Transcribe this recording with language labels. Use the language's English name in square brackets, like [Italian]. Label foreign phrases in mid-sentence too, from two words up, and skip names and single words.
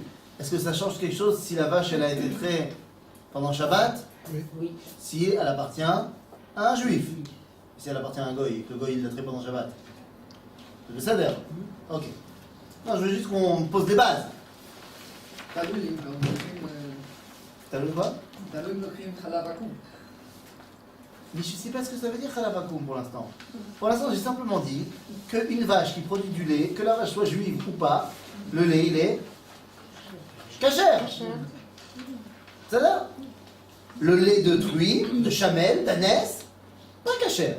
[French] Est-ce que ça change quelque chose si la vache elle a été traitée pendant Shabbat? Oui. Si elle appartient à un juif? Si elle appartient à un goy, que le goy il l'a traité pendant Shabbat? C'est le seder. Ok. Non, je veux juste qu'on pose des bases. T'as lu quoi? [Hebrew] תלוי אם לוקחים חלב עקום. [French] Mais je ne sais pas ce que ça veut dire [Hebrew] חלב עכו"ם [French] pour l'instant. Pour l'instant, j'ai simplement dit qu'une vache qui produit du lait, que la vache soit juive ou pas, le lait, il est kasher. C'est là. Le lait de truie, de chamel, d'ânesse, pas kasher.